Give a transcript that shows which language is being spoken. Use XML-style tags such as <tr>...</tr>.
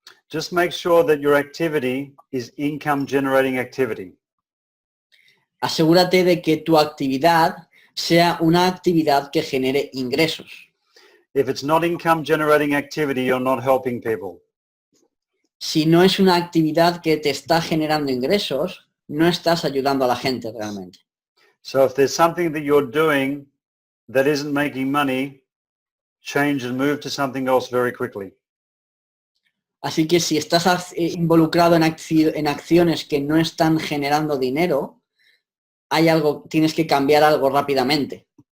<en>just make sure that your activity is income generating activity.</en> <es>asegúrate de que tu actividad sea una actividad que genere ingresos.</es> <en>If it's not income generating activity, you're not helping people.</en> <es>Si no es una actividad que te está generando ingresos, no estás ayudando a la gente realmente.</es> <en>So if there's something that you're doing that isn't making money, change and move to something else very quickly.</en> <es>Así que si estás involucrado en acciones que no están generando dinero, hay algo, tienes que cambiar algo rápidamente.</es>